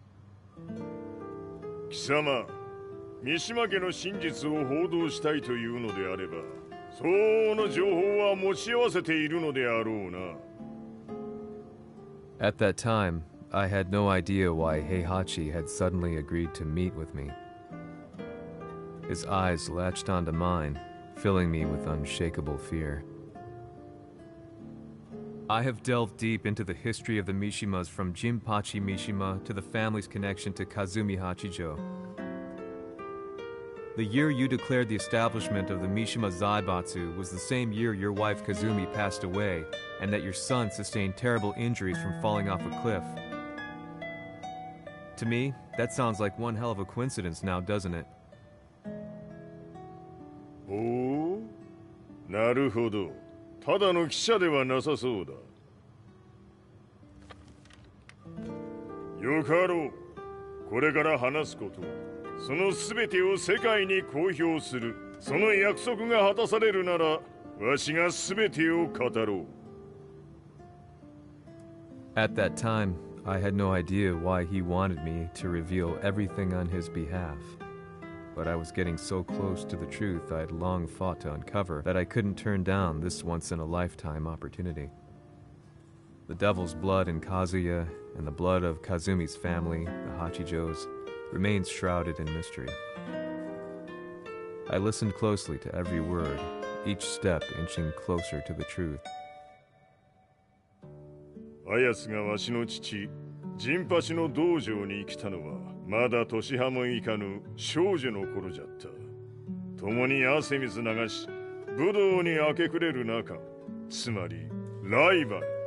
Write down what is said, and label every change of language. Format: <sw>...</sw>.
<ja>"貴様、三島家の真実を報道したいというのであれば、相応の情報は持ち合わせているのであろうな。"</ja> <en>At that time, I had no idea why Heihachi had suddenly agreed to meet with me. His eyes latched onto mine, filling me with unshakable fear. I have delved deep into the history of the Mishimas from Jinpachi Mishima to the family's connection to Kazumi Hachijo. The year you declared the establishment of the Mishima Zaibatsu was the same year your wife Kazumi passed away and that your son sustained terrible injuries from falling off a cliff. To me, that sounds like one hell of a coincidence now, doesn't it?</en> <ja>おお、なるほど。ただの記者ではなさそうだ。よかろう。これから話すこと、その全てを世界に公表する。その約束が果たされるなら、わしが全てを語ろう。</ja> <en>At that time, I had no idea why he wanted me to reveal everything on his behalf. But I was getting so close to the truth I had long fought to uncover that I couldn't turn down this once-in-a-lifetime opportunity. The devil's blood in Kazuya and the blood of Kazumi's family, the Hachijos, remains shrouded in mystery. I listened closely to every word, each step inching closer to the truth.</en> <ja>あやつがわしの父、ジンパチの道場に来たのは、まだ年端もいかぬ少女の頃じゃった。共に汗水流し、武道に明け暮れる中、つまりライバル。</ja>